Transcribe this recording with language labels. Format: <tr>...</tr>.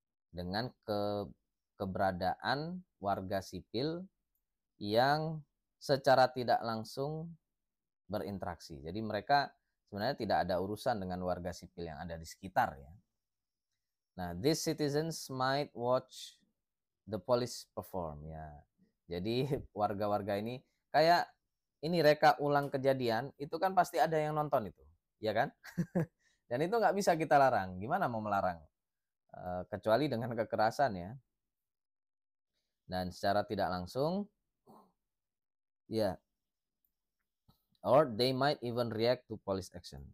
<id>dengan keberadaan warga sipil yang secara tidak langsung berinteraksi. Jadi mereka sebenarnya tidak ada urusan dengan warga sipil yang ada di sekitar ya.</id> <en>Nah, these citizens might watch the police perform ya.</en> <id>Jadi warga-warga ini kayak ini reka ulang kejadian itu kan pasti ada yang nonton itu, ya kan? Dan itu nggak bisa kita larang. Gimana mau melarang? Kecuali dengan kekerasan ya. Dan secara tidak langsung, ya,</id> <en>or they might even react to police action.</en>